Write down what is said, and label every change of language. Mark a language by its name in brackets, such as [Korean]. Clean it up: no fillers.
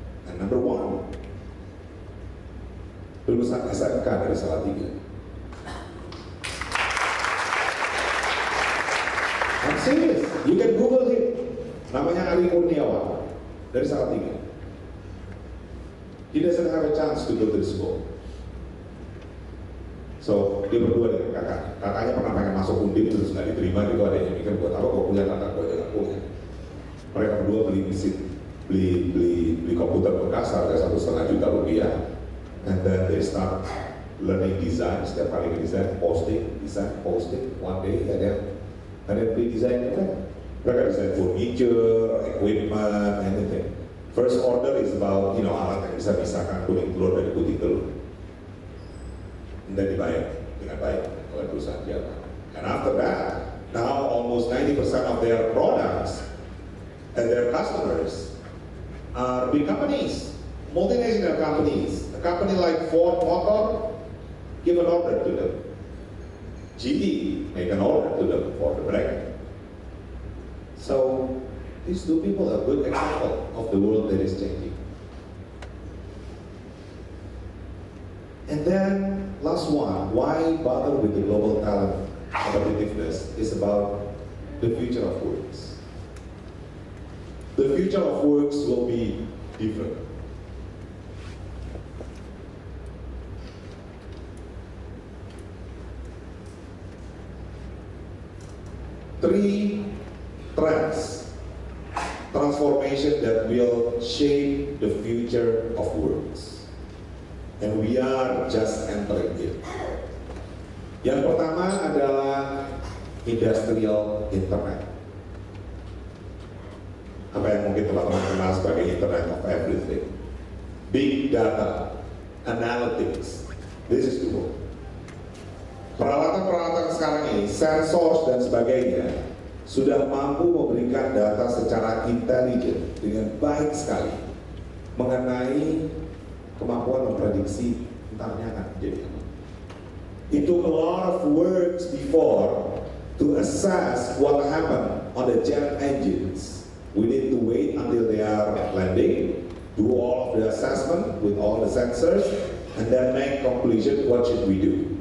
[English] And number 1, [Indonesian] lulusan SMK dari Salatiga. [English] I'm serious, you can Google him. [Indonesian] Namanya Ali Kurniawan dari Salatiga. [English] He doesn't have a chance to go to the school. [Indonesian] So dia berdua dengan kakaknya pernah pengen masuk Undip terus nggak diterima, gitu ada yang mikir buat apa kok kuliah kakak gue jangan kuliah. Mereka berdua beli mesin, beli komputer bekas harga $1,5 juta rupiah, [English] and then they start learning design. [Indonesian] Setiap kali desain, posting. [English] One day [Indonesian] ada beli desain kan? Mereka desain [English] furniture, equipment, anything. First order is about [Indonesian] alat yang bisa pisahkan kuning telur dari putih telur. [English] And then [Indonesian] dibayar dengan baik oleh perusahaan Jerman. [English] And after that, now almost 90% of their products and their customers are big companies, multinational companies. A company like Ford Motor, give an order to them. GE make an order to them for the break. So these two people are a good example of the world that is changing. And then last one, why bother with the global talent competitiveness is about the future of works. The future of works will be different. Three trends, transformation that will shape the future of works. And we are just entering it. [Indonesian] Yang pertama adalah industrial internet. Apa yang mungkin teman-teman kenal sebagai Internet of Everything. [English] Big data, analytics, this is the world. [Indonesian] Peralatan-peralatan sekarang ini, sensors dan sebagainya, sudah mampu memberikan data secara intelijen dengan baik sekali mengenai kemampuan memprediksi entarnya akan terjadi apa. [English] It took a lot of works before to assess what happened on the jet engines. We need to wait until they are landing, do all of the assessment with all the sensors, and then make conclusion what should we do.